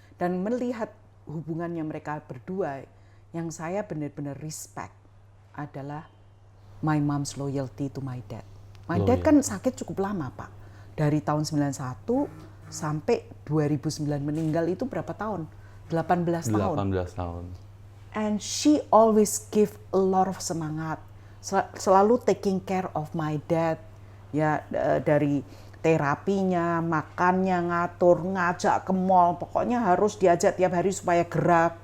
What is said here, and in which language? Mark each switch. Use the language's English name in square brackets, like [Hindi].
[Indonesian] Dan melihat hubungannya mereka berdua, yang saya benar-benar respect adalah [English] my mom's loyalty to my dad. My dad [Indonesian] kan sakit cukup lama, Pak. Dari tahun 91 sampai 2009 meninggal itu berapa tahun? 18 tahun. 18 tahun. [English] And she always give a lot of [Indonesian] semangat. Selalu [English] taking care of my dad. [Indonesian] Ya, dari terapinya, makannya, ngatur, ngajak ke mall, pokoknya harus diajak tiap hari supaya gerak.